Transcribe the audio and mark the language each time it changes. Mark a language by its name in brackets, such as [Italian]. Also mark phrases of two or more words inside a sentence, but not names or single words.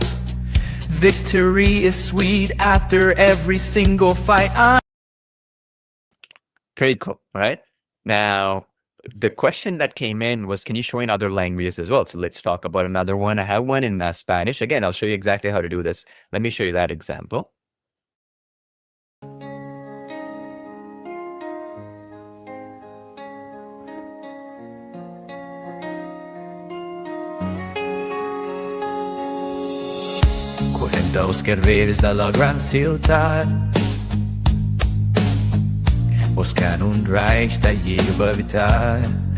[English] Victory is sweet after every single fight. Pretty cool, right? Now, the question that came in was, can you show in other languages as well? So let's talk about another one. I have one in Spanish. Again, I'll show you exactly how to do this. Let me show you that example. [Catalan] Corrent als carrers de la gran ciutat, buscant un raig de llibertat.